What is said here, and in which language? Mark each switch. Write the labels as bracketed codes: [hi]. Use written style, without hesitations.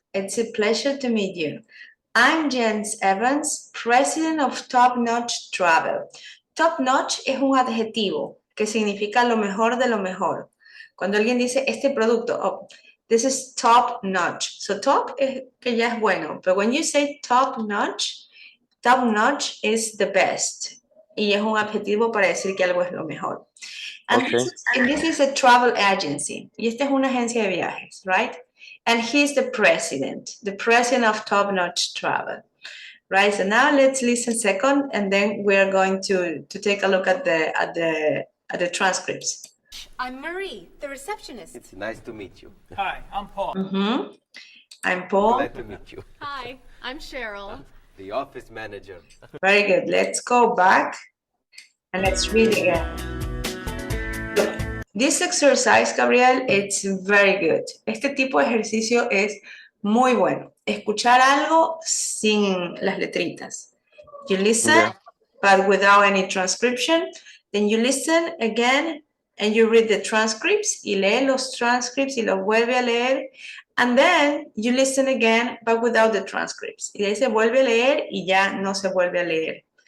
[en] It's a pleasure to meet you. I'm James Evans, president of Top Notch Travel. [es] Top Notch es un adjetivo que significa lo mejor de lo mejor. Cuando alguien dice este producto, [en] oh, this is top notch. So top [es] es que ya es bueno, [en] but when you say top notch is the best. [es] Y es un adjetivo para decir que algo es lo mejor. [en] And Okay. this is a travel agency. [es] Y esta es una agencia de viajes, right? [en] And he's the president of Top Notch Travel, right? So now let's listen second, and then we're going to take a look at the transcripts. I'm Marie, the receptionist. It's nice to meet you. Hi, I'm Paul. I'm Paul. Glad to meet you. Hi, I'm Cheryl. The office manager. Very good. Let's go back and let's read again. Look, this exercise, Gabriel, it's very good. [es] Este tipo de ejercicio es muy bueno. Escuchar algo sin las letritas. [en] You listen, Yeah. but without any transcription. Then you listen again and you read the transcripts. [es] Y lee los transcripts y los vuelve a leer. [en] And then you listen again, but without the transcripts. [es] Y ahí se vuelve a leer y ya no se vuelve a leer.